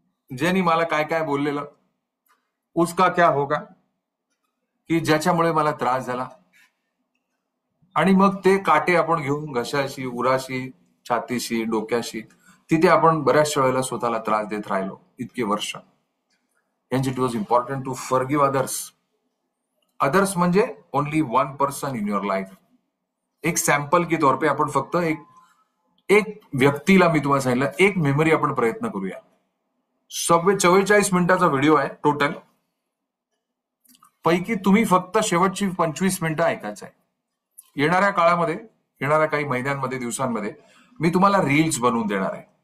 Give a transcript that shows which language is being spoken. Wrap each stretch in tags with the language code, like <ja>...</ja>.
<mr>ज्यांनी मला काय काय बोललेलं, उसका क्या होगा, की ज्याच्यामुळे मला त्रास झाला. आणि मग ते काटे आपण घेऊन घशाशी, उराशी, छातीशी, डोक्याशी तिथे आपण बऱ्याचशा वेळेला स्वतःला त्रास देत राहिलो इतके वर्ष.</mr> <en>And it was important to forgive others. Others म्हणजे only one person in your life.</en> <mr>एक सॅम्पल के तौर पे आपण फक्त एक व्यक्तीला, मी तुम्हाला सांगितलं, एक मेमरी आपण प्रयत्न करूया. 44 मिनिटाचा व्हिडिओ आहे टोटल. पैकी तुम्ही फक्त शेवटची 25 मिनिटं ऐकायचं आहे. येणाऱ्या काळामध्ये, येणाऱ्या काही महिन्यांमध्ये, दिवसांमध्ये मी तुम्हाला रील्स बनवून देणार आहे.</mr>